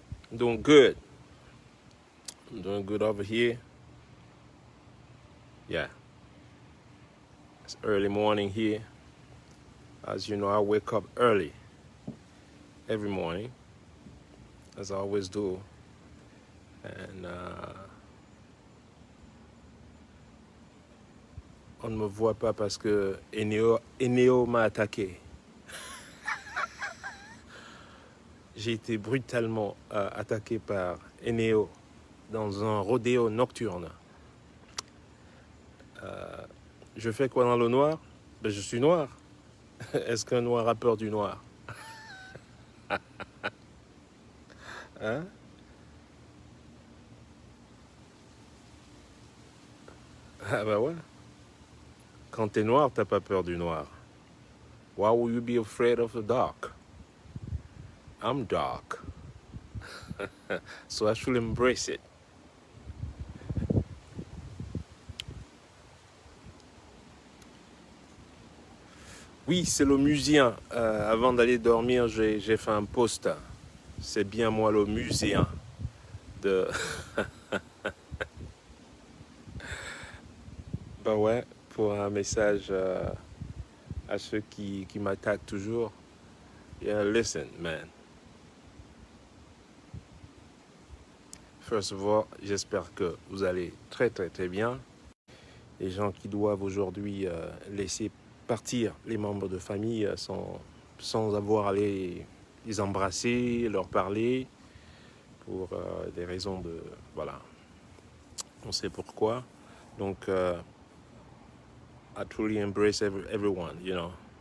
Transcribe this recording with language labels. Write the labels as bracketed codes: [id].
[en] I'm doing good. I'm doing good over here. Yeah. It's early morning here. As you know, I wake up early every morning, as I always do. [fr] And on ne me voit pas parce que Eneo m'a attaqué. J'ai été brutalement attaqué par Eneo dans un rodéo nocturne. Je fais quoi dans le noir? Ben, je suis noir. Est-ce qu'un noir a peur du noir? Hein? Ah ben ouais. Quand t'es noir, t'as pas peur du noir. [en] Why would you be afraid of the dark? I'm dark. So I should embrace it. [fr] Oui, c'est le musicien. Avant d'aller dormir, j'ai fait un post. C'est bien moi le musicien de... Ben ouais, pour un message à ceux qui m'attaquent toujours. [en] Yeah, listen, man. First of all, [fr] j'espère que vous allez très très très bien. Les gens qui doivent aujourd'hui laisser partir les membres de famille sans avoir à les embrasser, leur parler, pour des raisons de... Voilà, on sait pourquoi. [en] Donc, I truly embrace everyone, you know.